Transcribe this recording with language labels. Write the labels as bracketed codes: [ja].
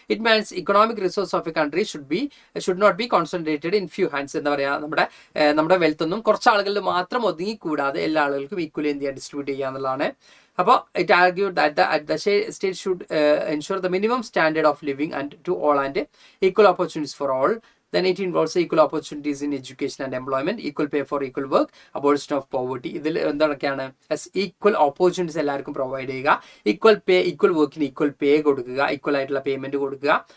[en] It means economic resource of a country should not be concentrated in few hands. [ml] എന്താ പറയുക, നമ്മുടെ wealth ഒന്നും കുറച്ച് ആളുകളിൽ മാത്രം ഒതുങ്ങിക്കൂടാതെ എല്ലാ ആളുകൾക്കും ഈക്വലി എന്ത് ചെയ്യുക, ഡിസ്ട്രിബ്യൂട്ട് ചെയ്യുക എന്നുള്ളതാണ്. അപ്പോൾ [en] It argued that the state should ensure the minimum standard of living and to all and equal opportunities for all. Then it involves equal opportunities in education and employment, equal pay for equal work, abolition of poverty. [ml] ഇതിൽ എന്തൊക്കെയാണ്, equal opportunities എല്ലാവർക്കും provide ചെയ്യുക, equal പേ, equal വർക്കിന് equal പേ കൊടുക്കുക, equal ആയിട്ടുള്ള payment കൊടുക്കുക.